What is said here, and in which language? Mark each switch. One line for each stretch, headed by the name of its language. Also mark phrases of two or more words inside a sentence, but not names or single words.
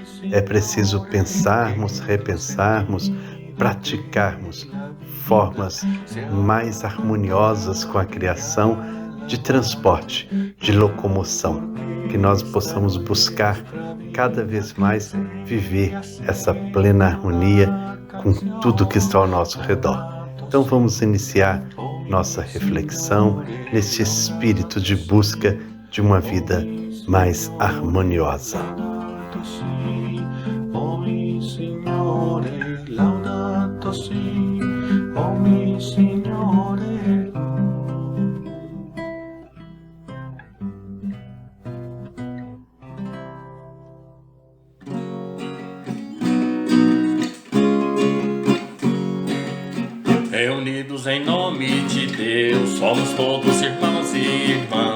Portuguese: É preciso pensarmos, repensarmos, praticarmos formas mais harmoniosas com a criação de transporte, de locomoção, que nós possamos buscar cada vez mais viver essa plena harmonia com tudo que está ao nosso redor. Então vamos iniciar nossa reflexão nesse espírito de busca de uma vida mais harmoniosa.
Italian: Laudato si, o mi Signore, laudato si, o mi Signore.
Portuguese: Reunidos em nome de Deus, somos todos irmãos e irmãs.